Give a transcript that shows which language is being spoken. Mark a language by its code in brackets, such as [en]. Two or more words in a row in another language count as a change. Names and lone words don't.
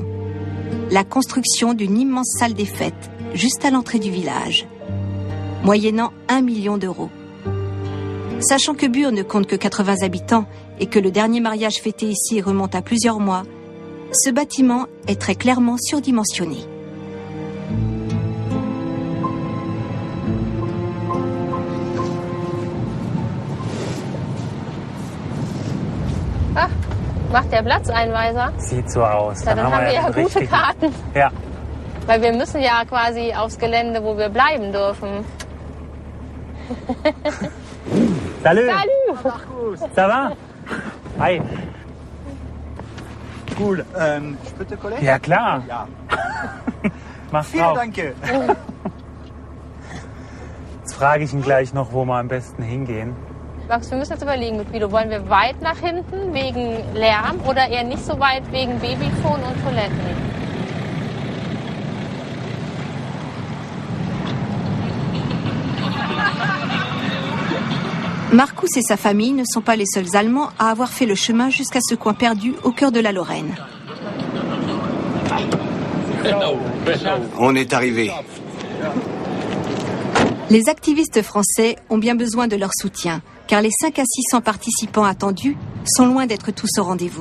[fr] La construction d'une immense salle des fêtes, juste à l'entrée du village, moyennant 1 million d'euros. Sachant que Bure ne compte que 80 habitants et que le dernier mariage fêté ici remonte à plusieurs mois, ce bâtiment est très clairement surdimensionné. [de] Ach, macht der Platzeinweiser? Sieht so aus. Dann haben wir ja gute Karten. Ja. Weil wir müssen ja quasi aufs Gelände, wo wir bleiben dürfen. [fr] Salut. Salut. Ça va? Hi. Cool. Je peux te coller? [de] Ja, klar. Ja. Mach's Vielen drauf. Danke. Jetzt frage ich ihn gleich noch, wo wir am besten hingehen. Max, wir müssen jetzt überlegen, mit Guido, wollen wir weit nach hinten wegen Lärm oder eher nicht so weit wegen Babyphone und Toiletten? [fr] Markus et sa famille ne sont pas les seuls Allemands à avoir fait le chemin jusqu'à ce coin perdu au cœur de la Lorraine. On est arrivé. Les activistes français ont bien besoin de leur soutien, car les 5 à 600 participants attendus sont loin d'être tous au rendez-vous.